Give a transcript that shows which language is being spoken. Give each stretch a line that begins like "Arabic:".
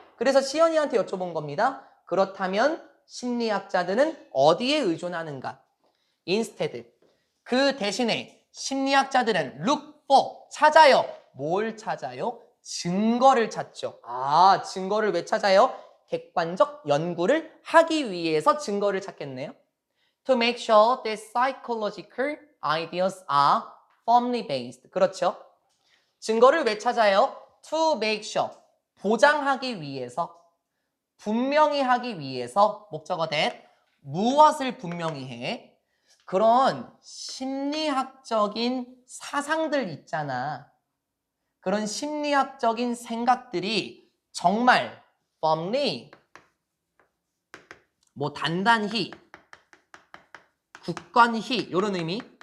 Korean: 그래서 시연이한테 여쭤본 겁니다. 그렇다면 심리학자들은 어디에 의존하는가?
English: Instead,
Korean: 그 대신에 심리학자들은
English: look for,
Korean: 찾아요. 뭘 찾아요? 증거를 찾죠. 아, 증거를 왜 찾아요? 객관적 연구를 하기 위해서 증거를 찾겠네요.
English: To make sure that psychological ideas are firmly based.
Korean: 그렇죠. 증거를 왜 찾아요?
English: To make sure.
Korean: 보장하기 위해서, 분명히 하기 위해서, 목적어 that. 무엇을 분명히 해? 그런 심리학적인 사상들 있잖아. 그런 심리학적인 생각들이 정말 firmly, 뭐 단단히, 굳건히, 이런 의미.